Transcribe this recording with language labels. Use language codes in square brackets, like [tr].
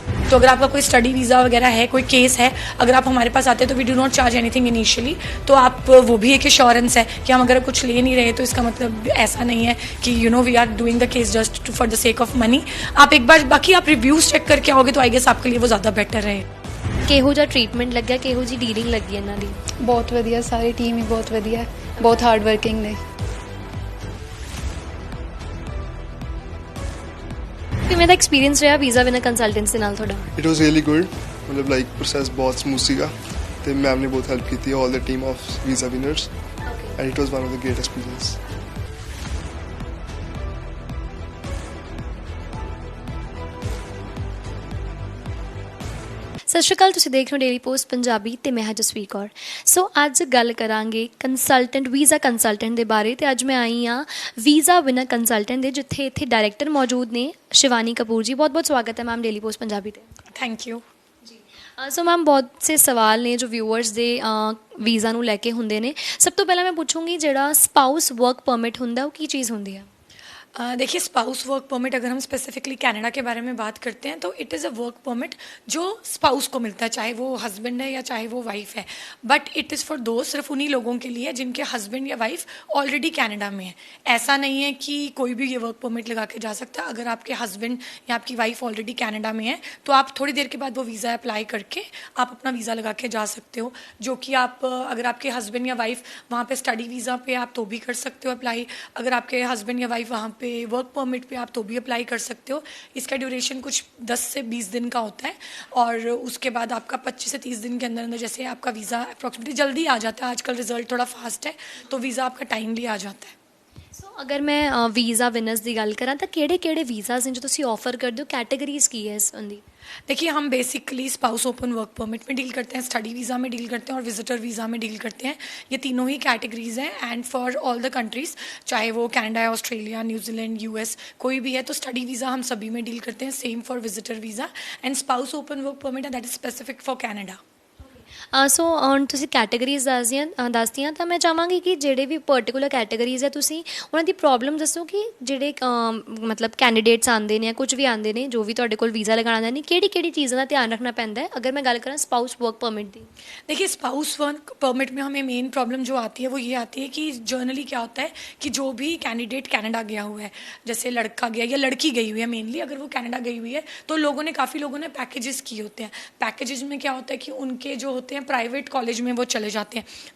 [hi] तो अगर आपका कोई स्टडी वीज़ा वगैरह है, कोई केस है, अगर आप हमारे पास आते हैं तो [en] We do not charge anything initially. [hi] तो आप वो भी एक एश्योरेंस है कि हम अगर कुछ ले नहीं रहे तो इसका मतलब ऐसा नहीं है कि [en] We are doing the case just for the sake of money. [hi] आप एक बार बाकी आप रिव्यूज़ चेक करके आओगे तो आई गेस आपके लिए वो ज़्यादा बेटर रहे। [pa] ਕਿਹੋ ਜਿਹਾ ਟ੍ਰੀਟਮੈਂਟ ਲੱਗਿਆ, ਕਿਹੋ ਜੀ ਡੀਲਿੰਗ ਲੱਗੀ ਇਹਨਾਂ ਦੀ? ਬਹੁਤ ਵਧੀਆ, ਸਾਰੀ ਟੀਮ ਹੀ ਬਹੁਤ ਵਧੀਆ, ਬਹੁਤ ਹਾਰਡ ਵਰਕਿੰਗ ਨੇ। ਕਿਵੇਂ ਦਾ ਐਕਸਪੀਰੀਅੰਸ ਰਿਹਾ ਵੀਜ਼ਾ ਬਿਨਾ ਕੰਸਲਟੈਂਟ ਦੇ ਨਾਲ ਤੁਹਾਡਾ? [en] it was really good, [pa] ਮਤਲਬ ਲਾਈਕ ਪ੍ਰੋਸੈਸ ਬਹੁਤ ਸਮੂਥ ਸੀਗਾ ਤੇ ਮੈਮ ਨੇ ਬਹੁਤ ਹੈਲਪ ਕੀਤੀ, [en] All the team of visa winners, and it was one of the great experience. [pa] ਸਤਿ ਸ਼੍ਰੀ ਅਕਾਲ, ਤੁਸੀਂ ਦੇਖ ਰਹੇ ਹੋ ਡੇਲੀ ਪੋਸਟ ਪੰਜਾਬੀ ਤੇ ਮੈਂ ਹਾਂ ਜਸਵੀਰ ਕੌਰ। ਸੋ ਅੱਜ ਗੱਲ ਕਰਾਂਗੇ ਕੰਸਲਟੈਂਟ, ਵੀਜ਼ਾ ਕੰਸਲਟੈਂਟ ਦੇ ਬਾਰੇ। ਤੇ ਅੱਜ ਮੈਂ ਆਈ ਹਾਂ ਵੀਜ਼ਾ ਬਿਨਾ ਕੰਸਲਟੈਂਟ ਦੇ, ਜਿੱਥੇ ਇੱਥੇ ਡਾਇਰੈਕਟਰ ਮੌਜੂਦ ਨੇ ਸ਼ਿਵਾਨੀ ਕਪੂਰ ਜੀ। ਬਹੁਤ ਬਹੁਤ ਸਵਾਗਤ ਹੈ ਮੈਮ ਡੇਲੀ ਪੋਸਟ ਪੰਜਾਬੀ ਤੇ। [en] thank you [pa] ਜੀ। ਸੋ ਮੈਮ ਬਹੁਤ ਸੇ ਸਵਾਲ ਨੇ ਜੋ ਵਿਊਅਰਸ ਦੇ ਵੀਜ਼ਾ ਨੂੰ ਲੈ ਕੇ ਹੁੰਦੇ ਨੇ। ਸਭ ਤੋਂ ਪਹਿਲਾਂ ਮੈਂ ਪੁੱਛੂੰਗੀ ਜਿਹੜਾ ਸਪਾਊਸ ਵਰਕ ਪਰਮਿਟ ਹੁੰਦਾ ਉਹ ਕੀ ਚੀਜ਼ ਹੁੰਦੀ ਹੈ? [hi] देखिए, स्पाउस वर्क परमिट अगर हम स्पेसिफिकली कनाडा के बारे में बात करते हैं तो [en] it is a work permit [hi] जो स्पाउस को मिलता है, चाहे वो हस्बैंड है या चाहे वो वाइफ है। [en] but it is for two, [hi] सिर्फ उन्हीं लोगों के लिए जिनके हस्बैंड या वाइफ ऑलरेडी कनाडा में है। ऐसा नहीं है कि कोई भी ये वर्क परमिट लगा के जा सकता है। अगर आपके हस्बैंड या आपकी वाइफ ऑलरेडी कनाडा में है तो आप थोड़ी देर के बाद वो वीज़ा अप्लाई करके आप अपना वीज़ा लगा के जा सकते हो। जो कि आप अगर आपके हस्बैंड या वाइफ वहाँ पे स्टडी वीज़ा पे आप तो भी कर सकते हो अप्लाई। अगर आपके हस्बैंड या वाइफ वहाँ पे वर्क परमिट पे आप तो भी अप्लाई कर सकते हो। इसका ड्यूरेशन कुछ 10 से 20 दिन का होता है और उसके बाद आपका 25 से 30 दिन के अंदर अंदर जैसे आपका वीज़ा अप्रॉक्सीमेटली जल्दी आ जाता है। आजकल रिजल्ट थोड़ा फास्ट है तो वीज़ा आपका टाइमली आ जाता है। [pa] ਸੋ ਅਗਰ ਮੈਂ ਵੀਜ਼ਾ ਵਿਨਰਸ ਦੀ ਗੱਲ ਕਰਾਂ ਤਾਂ ਕਿਹੜੇ ਕਿਹੜੇ ਵੀਜ਼ਾਸ ਨੇ ਜੋ ਤੁਸੀਂ [hi] ऑफर करते हो, कैटेगरीज की है इस संबंधी? देखिए, हम basically spouse open work permit में डील करते हैं, स्टडी वीज़ा में डील करते हैं और विजिटर वीज़ा में डील करते हैं। ये तीनों ही कैटेगरीज हैं [en] and for all the countries, [hi] चाहे वो कनाडा है, ऑस्ट्रेलिया, न्यूजीलैंड, यूएस कोई भी है, तो स्टडी वीज़ा हम सभी में डील करते हैं। [en] Same for visitor visa and spouse open work permit that is specific for Canada. [pa] ਸੋ ਹੁਣ ਤੁਸੀਂ ਕੈਟਾਗਰੀਜ਼ ਦੱਸਦੀਆਂ ਤਾਂ ਮੈਂ ਚਾਹਾਂਗੀ ਕਿ ਜਿਹੜੇ ਵੀ ਪਰਟੀਕੂਲਰ ਕੈਟਾਗਰੀਜ਼ ਹੈ ਤੁਸੀਂ ਉਹਨਾਂ ਦੀ ਪ੍ਰੋਬਲਮ ਦੱਸੋ ਕਿ ਜਿਹੜੇ ਮਤਲਬ ਕੈਂਡੀਡੇਟਸ ਆਉਂਦੇ ਨੇ ਜਾਂ ਕੁਝ ਵੀ ਆਉਂਦੇ ਨੇ ਜੋ ਵੀ ਤੁਹਾਡੇ ਕੋਲ ਵੀਜ਼ਾ ਲਗਾਉਣਾ ਚਾਹੁੰਦੇ ਨੇ ਕਿਹੜੀ ਕਿਹੜੀ ਚੀਜ਼ਾਂ ਦਾ ਧਿਆਨ ਰੱਖਣਾ पैंदा है। अगर मैं गल करा स्पाउस वर्क परमिट दी, [hi] देखिए स्पाउस वर्क परमिट में हमें मेन प्रॉब्लम जो आती है वो ये आती है कि जर्नली क्या होता है कि जो भी कैंडिडेट कनाडा गया हुआ है, जैसे लड़का गया या लड़की गई हुई है, मेनली अगर वो कनाडा गई हुई है तो काफ़ी लोगों ने पैकेजेस किए होते हैं। पैकेजेस में क्या होता है कि उनके जो होते हैं प्राइवेट कॉलेज में वो चले जाते हैं।